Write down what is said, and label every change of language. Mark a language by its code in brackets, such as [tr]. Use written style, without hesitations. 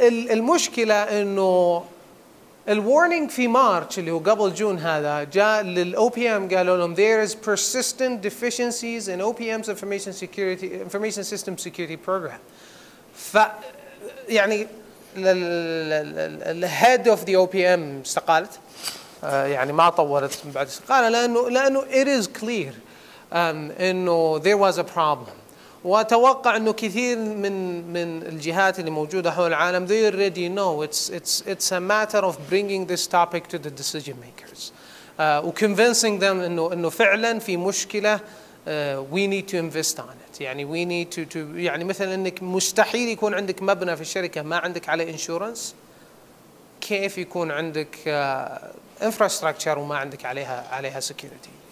[ar] المشكلة إنه الورنينج في مارس اللي هو قبل جون هذا جاء للOPM قالوا لهم [en] there is persistent deficiencies in OPM's information system security program. [ar] ف يعني الهيد اوف ذا OPM استقالت يعني ما طولت بعد استقالة لأنه [en] it is clear [ar] إنه [en] there was a problem. [ar] وأتوقع إنه كثير من الجهات اللي موجودة حول العالم [en] they already know it's a matter of bringing this topic to the decision makers و convincing them [ar] إنه فعلا في مشكلة [en] we need to invest on it. [ar] يعني [en] we need to [ar] يعني مثلا إنك مستحيل يكون عندك مبنى في الشركة ما عندك عليه insurance. كيف يكون عندك infrastructure وما عندك عليها security.